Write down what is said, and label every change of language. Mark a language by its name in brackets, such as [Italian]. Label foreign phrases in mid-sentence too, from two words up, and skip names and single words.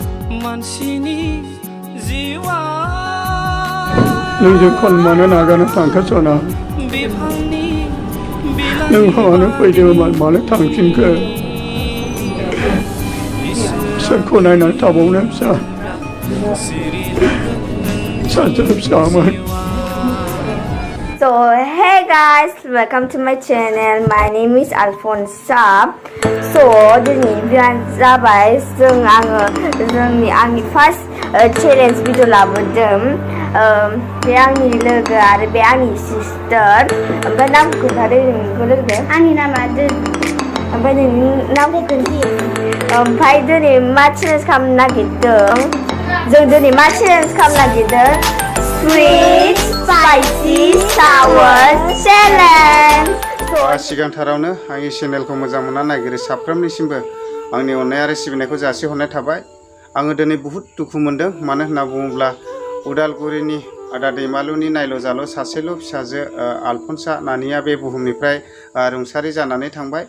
[Bodo] नोंजों खनमानो नागारनो थांखासना नों मानो फैदोंमोन मानो थांफिनखो सोरखौ नायनानै थाबावनो फिसाजो फिसामोन. [English] So hey guys, welcome to my channel. My name is Alfonsa. So [Bodo] दिनै बिराद जाबाय आंनि [English] first challenge video लाबोदों. [Bodo] बे आंनि लोगो आरो बे आंनि sister. ओमफ्राय नामखौ खोन्थादो नोंखौ लोगो. आंनि नामा ओमफ्राय नोंनि नामखौ खोन्थि. ओमफ्राय दिनै मा challenge खालामनो नागिरदों? जों दिनै मा challenge खालामनो नागिरदों? [English] Sweet, spicy, sour challenge. [Bodo] सिगांथारावनो आंनि चेनेलखौ मोजां मोनना नागिरो साफ्रोमनिसिमबो आंनि अननाय आरो सिबिनायखौ जासिहरनाय थाबाय. आङो दिनै बुहुद दुखु मोनदों. मानो होनना बुङोब्ला उदालगुरिनि आदा दैमालुनि नायल' जाल' सासेल' फिसाजो आलफनसा नानिया बे बुहुमनिफ्राय रुंसारि जानानै थांबाय.